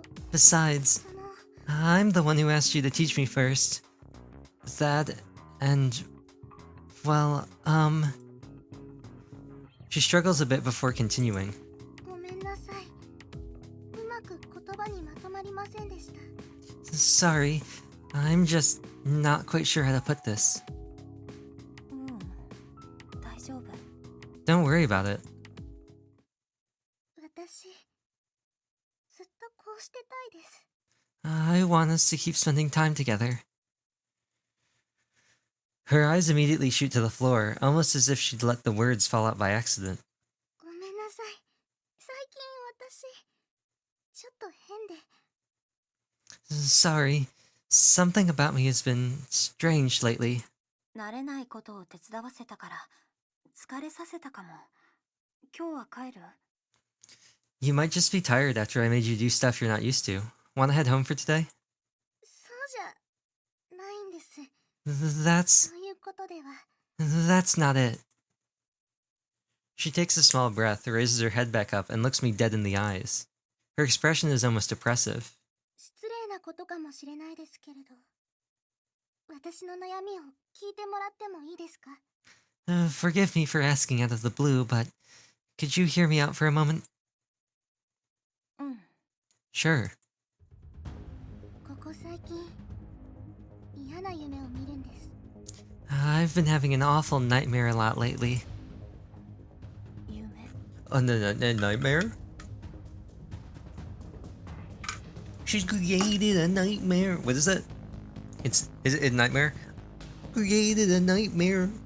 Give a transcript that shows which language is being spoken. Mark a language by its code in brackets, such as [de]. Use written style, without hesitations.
[en] Besides, I'm the one who asked you to teach me first. That and well, She struggles a bit before continuing. [ja] ごめんなさい。うまく言葉にまとまりませんでした。 [en] Sorry, I'm just not quite sure how to put this. [ja] 大丈夫。 [en] Don't worry about it. [ja] 私ずっとこうしてたいです。 [en] I want us to keep spending time together. Her eyes immediately shoot to the floor, almost as if she'd let the words fall out by accident. [ja] ごめんなさい。最近私ちょっと変で。 [en] Sorry, something about me has been strange lately. [ja] 慣れないことを手伝わせたから疲れさせたかも。今日は帰る？ [en] You might just be tired after I made you do stuff you're not used to. Wanna head home for today? [ja] そうじゃないんです。 [en] That's [ja] そういうことでは。 [en] that's not it. She takes a small breath, raises her head back up, and looks me dead in the eyes. Her expression is almost oppressive. [ja] 失礼なことかもしれないですけれど、私の悩みを聞いてもらってもいいですか？ [en] Forgive me for asking out of the blue, but could you hear me out for a moment? [ja] うん。 [en] Sure. [ja] ここ最近嫌な夢を見るんです。 [en] I've been having an awful nightmare a lot lately. [ja] 夢？ [en] A nightmare? She's created a nightmare. What is that? Is it a nightmare? Created a nightmare.